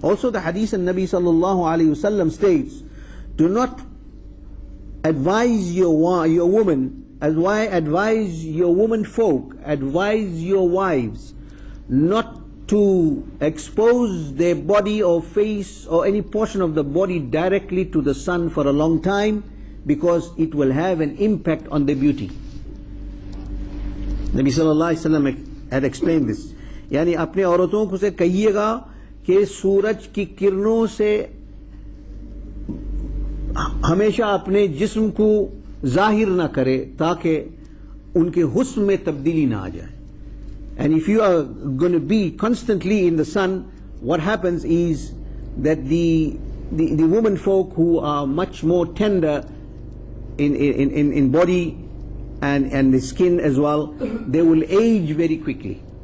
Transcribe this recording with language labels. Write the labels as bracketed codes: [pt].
[en] Also the hadith of Nabi sallallahu alayhi wasallam states, do not advise your woman, advise your woman folk, advise your wives not to expose their body or face or any portion of the body directly to the sun for a long time, because it will have an impact on their beauty. Nabi sallallahu alaihi wasallam had explained this. [hi] यानी अपने औरतों को से कहिएगा कि सूरज की किरणों से हमेशा अपने जिस्म को जाहिर ना करे, ताकि उनके हुस्न में तब्दीली ना आ जाए. [en] And if you are going to be constantly in the sun, what happens is that the women folk who are much more tender in body and the skin as well, they will age very quickly.